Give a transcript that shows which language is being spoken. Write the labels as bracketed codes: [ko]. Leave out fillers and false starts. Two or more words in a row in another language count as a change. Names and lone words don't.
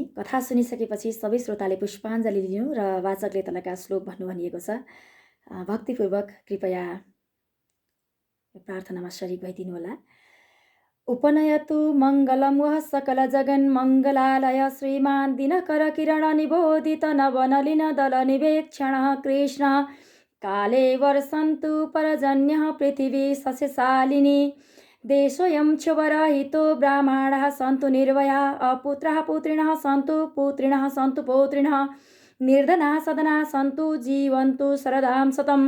[ne] कथा सुनिसकेपछि सबै श्रोताले पुष्पाञ्जली लिनु र वाचकले तलका श्लोक भन्नु भनिएको छ। भक्तिपूर्वक कृपया प्रार्थनामा शरीक भइदिनु होला। [sa] उपनयतु मङ्गलं वः सकल जगन् मङ्गलालय श्रीमान् दिनकर किरण निबोधित नवनलिन दल निवेक्षणः कृष्ण काले वर्षन्तु परजन्यः पृथिवी सस्यशालिनी देशोऽयं क्षुभरहितो ब्राह्मणाः सन्तु निर्भया अपुत्राः पुत्रिणः सन्तु पुत्रिणः सन्तु पौत्रिणः निर्धनाः सदनाः सन्तु जीवन्तु शरदां शतम्।